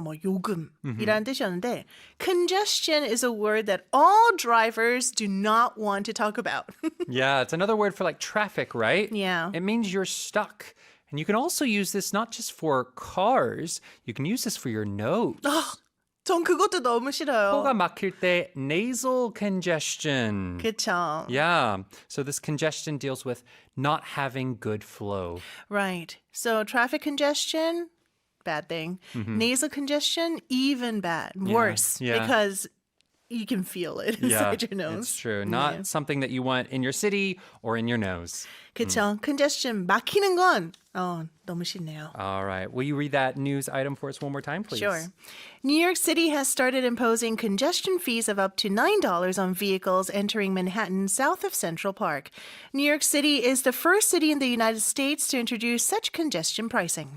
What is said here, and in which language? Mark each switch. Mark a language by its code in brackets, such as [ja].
[en] 뭐 요금이라는 뜻이었는데 congestion is a word that all drivers do not want to talk about. Yeah, it's another word for like traffic, right? Yeah. It means you're stuck. And you can also use this not just for cars, you can use this for your nose. [ko] 전 그것도 너무 싫어요. 코가 막힐 때 nasal congestion. 그쵸. [en] Yeah. So this congestion deals with not having good flow. Right. So traffic congestion, bad thing. Nasal congestion, even bad. Worse. yeah. Because you can feel it inside your nose. It's true. Not something that you want in your city or in your nose. [ko] 그쵸. Congestion, 막히는 건 너무 싫네요. [en] All right. Will you read that news item for us one more time, please? Sure. New York City has started imposing congestion fees of up to $9 on vehicles entering Manhattan south of Central Park. New York City is the first city in the United States to introduce such congestion pricing.